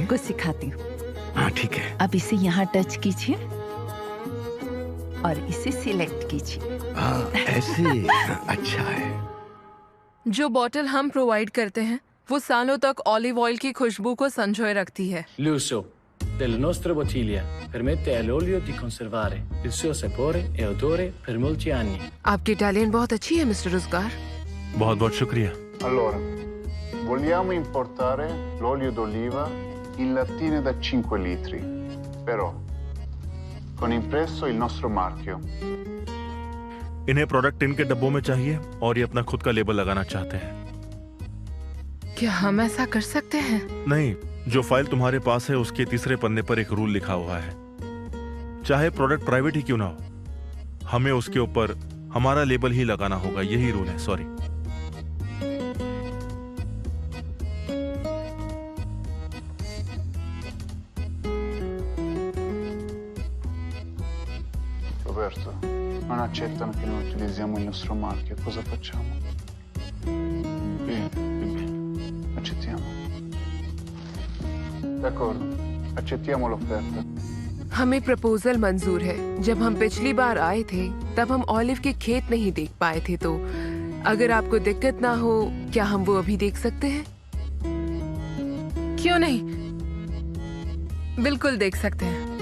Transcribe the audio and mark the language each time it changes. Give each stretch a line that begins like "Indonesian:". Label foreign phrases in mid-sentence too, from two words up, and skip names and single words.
Hindi: मैं आपको सिखाती हूँ। हाँ ठीक है। अब इसे यहाँ टच कीजिए और इसे सिलेक्ट कीजिए। हाँ, ऐसे अच्छा है। जो बोतल हम प्रोवाइड करते हैं वो सालों तक ऑलिव ऑयल की खुशबू को संजोए रखती है।
Italian: L'uso della nostra bottiglia permette all'olio di conservare il suo sapore e odore per molti anni.
Hindi: आपकी इटालियन बहुत अच्छी है मिस्टर रोजगार। बहुत बहुत शुक्रिया।
Italian: Allora, vogliamo importare l'olio d'oliva in lattine da 5 litri, però con impresso il nostro marchio.
Hindi: इन्हें प्रोडक्ट इनके डब्बों में चाहिए और ये अपना खुद का लेबल लगाना चाहते हैं। क्या हम ऐसा कर सकते हैं? नहीं, जो फाइल तुम्हारे पास है उसके तीसरे पन्ने पर एक रूल लिखा हुआ है, चाहे प्रोडक्ट प्राइवेट ही क्यों ना हो, हमें उसके ऊपर हमारा लेबल ही लगाना होगा। यही रूल है। सॉरी।
Italian: Roberto, non accettano che noi utilizziamo il nostro marchio. Cosa facciamo? Bene, accettiamo. D'accordo, accettiamo l'offerta.
Hindi: हमें प्रपोजल मंजूर है। जब हम पिछली बार आए थे तब हम ऑलिव के खेत नहीं देख पाए थे, तो अगर आपको दिक्कत ना हो क्या हम वो अभी देख सकते हैं? क्यों नहीं, बिल्कुल देख सकते हैं।